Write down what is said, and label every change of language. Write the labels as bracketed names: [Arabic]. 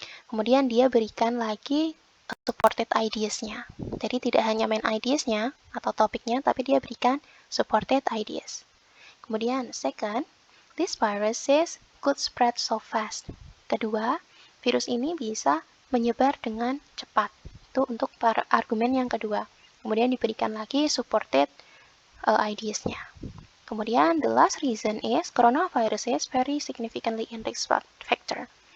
[Indonesian] Kemudian dia berikan lagi supported ideas-nya. Jadi tidak hanya main ideas-nya atau topiknya, tapi dia berikan supported ideas. Kemudian [English] second, this viruses could spread so fast. [Indonesian] Kedua, virus ini bisa menyebar dengan cepat. Itu untuk argumen yang kedua. Kemudian diberikan lagi supported ideas-nya. Kemudian [English] the last reason is coronaviruses vary significantly in risk factor.